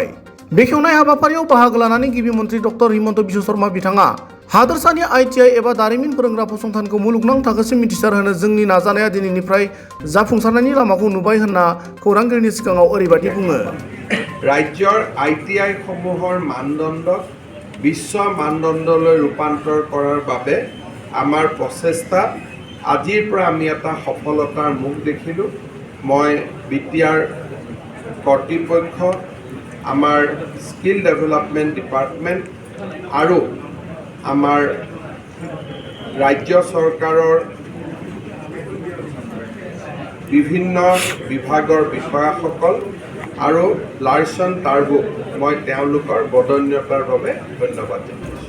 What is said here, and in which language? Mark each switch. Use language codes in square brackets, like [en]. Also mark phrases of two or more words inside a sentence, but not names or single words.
[brx] बेखेवनाय हाबाफारियाव बाहागो लानानै गिबि मन्थ्रि डक्टर हिमन्त बिश्व शर्मा बिथाङा हादोरसानि ITI एबा दारिमिन फोरोंग्रा फसंथानखौ मुलुगनां थाखोसिम मिथिसार होनो जोंनि नाजानाया दिनैनिफ्राय जाफुंसारनायनि लामाखौ नुबाय होनना खौरांगिरिनि सिगाङाव ओरैबायदि बुङो। [as] राज्যৰ ITI সমূহৰ মানদণ্ডক বিশ্ব মানদণ্ডলৈ ৰূপান্তৰ কৰাৰ বাবে আমাৰ প্ৰচেষ্টা আজিৰ পৰা আমি এটা সফলতাৰ মুখ দেখিলোঁ। মই BTR কৰ্তৃপক্ষ, আমাৰ [en] skill development department [as] আৰু আমাৰ ৰাজ্য চৰকাৰৰ বিভিন্ন বিভাগৰ বিষয়াসকল আৰু লাৰ্চন টাৰ্বুক মই তেওঁলোকৰ বদন্যতাৰ বাবে ধন্যবাদ।